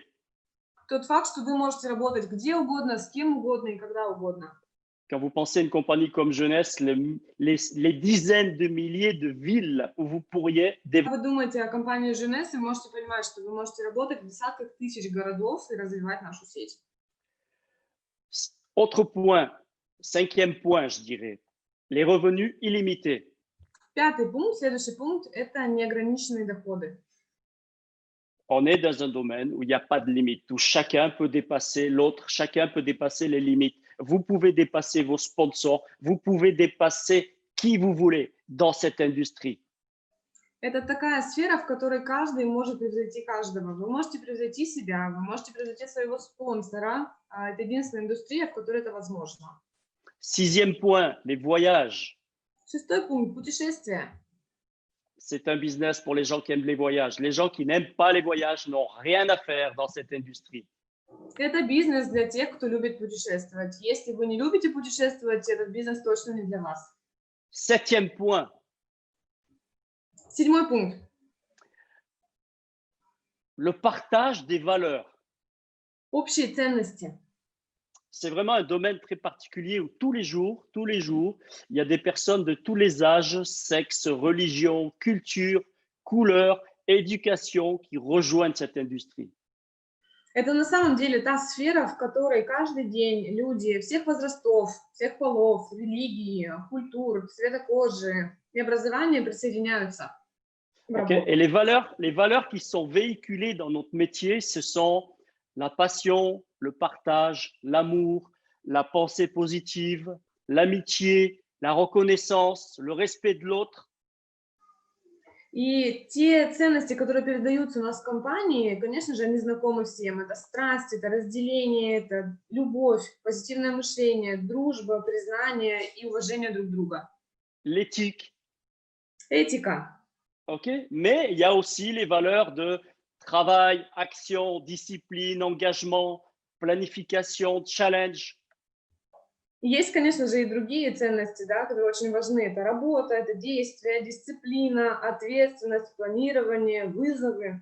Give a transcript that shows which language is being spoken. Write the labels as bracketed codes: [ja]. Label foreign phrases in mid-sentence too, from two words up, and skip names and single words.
[ru] Тот факт, что вы можете работать где угодно, с кем угодно и когда угодно. [fr] Quand vous pensez à une compagnie comme Jeunesse, les dizaines de milliers de villes où vous pourriez [ru] Когда вы думаете о компании Jeunesse, вы можете понимать, что вы можете работать в десятках тысяч городов и развивать нашу сеть. [fr] Autre point, cinquième point, je dirais, les revenus illimités. [ru] Пятый пункт, следующий пункт – это неограниченные доходы. [fr] On est dans un domaine où il n'y a pas de limite, où chacun peut dépasser l'autre, chacun peut dépasser les limites. Vous pouvez dépasser vos sponsors, vous pouvez dépasser qui vous voulez dans cette industrie. [ru] Это такая сфера, в которой каждый может превзойти каждого. Вы можете превзойти себя, вы можете превзойти своего спонсора. Это единственная индустрия, в которой это возможно. [fr] Sixième point, les voyages. [ru] Шестой пункт – путешествия. [fr] C'est un business pour les gens qui aiment les voyages. Les gens qui n'aiment pas les voyages n'ont rien à faire dans cette industrie. [ru] Это бизнес для тех, кто любит путешествовать. Если вы не любите путешествовать, этот бизнес точно не для вас. [fr] Septième point, [ru] Седьмой пункт. [fr] le partage des valeurs. [ru] Общие ценности. [fr] C'est vraiment un domaine très particulier où tous les jours, il y a des personnes de tous les âges, sexes, religions, cultures, couleurs, éducation qui rejoignent cette industrie. [ru] Это на самом деле та сфера, в которой каждый день люди всех возрастов, всех полов, религий, культур, цвета кожи и образования присоединяются. в Ok. работу. [fr] Et les valeurs qui sont véhiculées dans notre métier, ce sont la passion, le partage, l'amour, la pensée positive, l'amitié, la reconnaissance, le respect de l'autre. [ru] И те ценности, которые передаются у нас в компании, конечно же, они знакомы всем. Это страсть, это разделение, это любовь, позитивное мышление, дружба, признание и уважение друг друга. [fr] L'éthique, [ru] Этика. ok. [fr] Mais il y a aussi les valeurs de travail, action, discipline, engagement, planification, challenge. [ru] Есть, конечно же, и другие ценности, да, которые очень важны. Это работа, это действие, дисциплина, ответственность, планирование, вызовы.